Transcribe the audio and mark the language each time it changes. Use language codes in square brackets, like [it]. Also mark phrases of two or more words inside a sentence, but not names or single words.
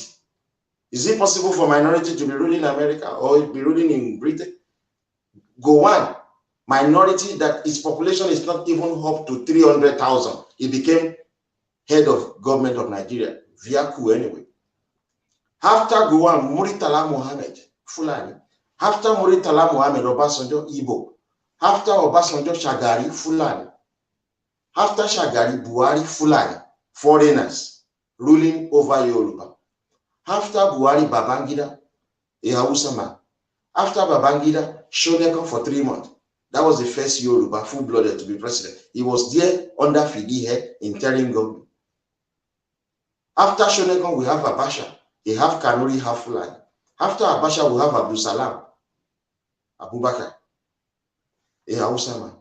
[en] Is it possible for minority to be ruling America or be ruling in Britain? Gowon, minority that its population is not even up to 300,000. He became head of government of Nigeria via coup anyway. After Gowon, Muritala Mohammed, Fulani. After Muritala Mohammed, Obasanjo, Igbo. After Obasanjo, Shagari, Fulani. After Shagari, Buhari, Fulani, foreigners ruling over Yoruba. After Buhari, Babangida, a Hausa man. After Babangida, Shonekan for 3 months. That was the first Yoruba full-blooded to be president. He was there under Fidihe interim government. After Shonekan, we have Abacha. He have Kanuri, have Fulani. After Abacha, we have Abdul Salam, Abubakar, a Hausa man.